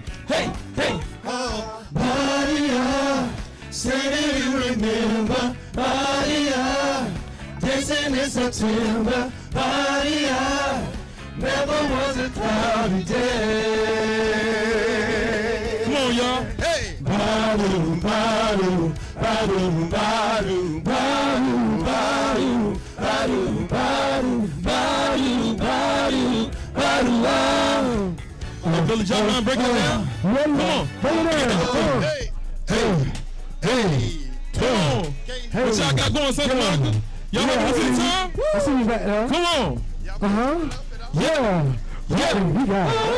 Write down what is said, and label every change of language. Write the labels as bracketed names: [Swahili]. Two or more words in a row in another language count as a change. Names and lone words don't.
[English] Hey, Maria, say that you remember. Maria, dancing in September. Maria, never was a cloudy day. Come on, y'all. Hey. Badu, badu, badu, badu, badu, badu, badu, badu, badu, badu, badu, badu. Billy Joe, man, break it down. Come on. Break it down. Hey. Come on. What y'all got going, Santa Monica? Y'all ready to the time? I see you back there. Come on. Yeah. We got it.